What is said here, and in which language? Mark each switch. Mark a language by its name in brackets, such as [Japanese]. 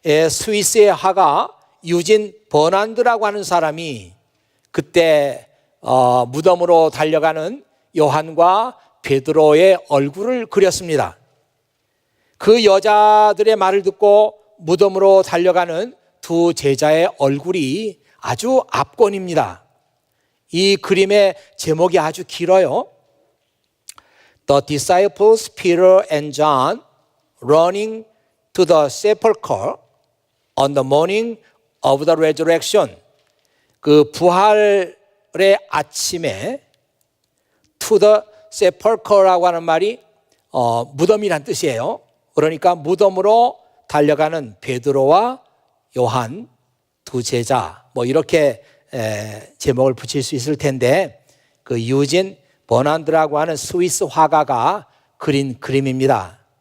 [Korean] 스위스의 화가 유진 버난드라고 하는 사람이 그때 무덤으로 달려가는 요한과 베드로의 얼굴을 그렸습니다. 그 여자들의 말을 듣고 무덤으로 달려가는 두 제자의 얼굴이 아주 압권입니다. 이 그림의 제목이 아주 길어요. [English] The disciples Peter and John running to the sepulchre on the morning of the resurrection. [Korean] 그 부활의 아침에 to the sepulchre라고 하는 말이 무덤이란 뜻이에요. 그러니까 무덤으로 달려가는 베드로와 요한 두 제자 이렇게 제목을 붙일 수 있을 텐데 그 유진 버난드라고 하는 스위스 화가가 그린 그림입니다.